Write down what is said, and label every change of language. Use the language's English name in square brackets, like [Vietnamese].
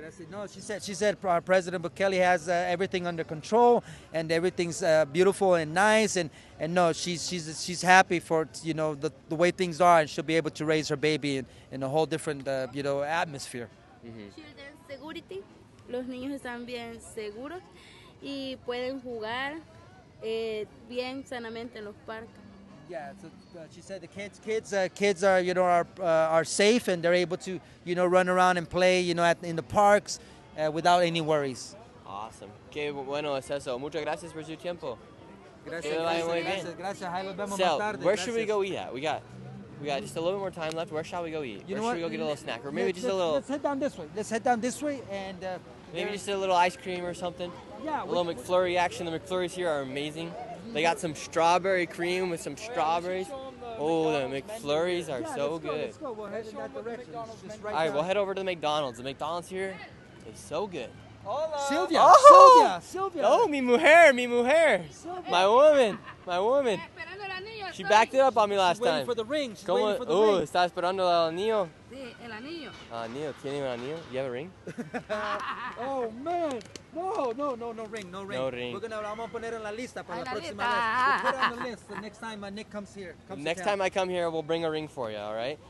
[English] No, she said President Bukele has everything under control and everything's beautiful and nice and no, she's happy for the way things are, and she'll be able to raise her baby in a whole different atmosphere. Children security, [Spanish] los niños están bien seguros y pueden jugar bien sanamente en los parques. [English] Yeah, so she said the kids are safe and they're able to run around and play in the parks without any worries. Awesome. [Spanish] Qué bueno es eso. Muchas gracias por su tiempo. Gracias. Que vaya muy bien. Gracias. Ahí los vemos [English] Sal, [Spanish] más tarde. [English] where should we [Spanish] Gracias. [English] go eat at? We got just a little bit more time left. Where shall we go eat? You Where know should what? we go get a little snack? Or maybe just a little... Let's head down this way. Let's head down this way and... maybe just a little ice cream or something. Yeah. A little McFlurry action. The McFlurries here are amazing. They got some strawberry cream with some strawberries. Oh, the McFlurries are so good. Let's go. We'll head in that direction. All right, we'll head over to the McDonald's. The McDonald's here is so good. Sylvia, Oh! Sylvia. [Spanish] Oh, mi mujer, mi mujer. [English] My woman, my woman. She backed it up on me last She's waiting time. for the ring. She's [Spanish] ¿Cómo? [English] waiting for the ring. [Spanish] ¿Está esperando el anillo? Sí, el anillo. Anillo, ¿tiene un anillo? [English] You have a ring? Oh man, no ring. No ring. [Spanish] Vamos a poner en la lista para la En la próxima lista. [English] We'll put it on the list the next time Nick comes here. Next time I come here, we'll bring a ring for you, all right?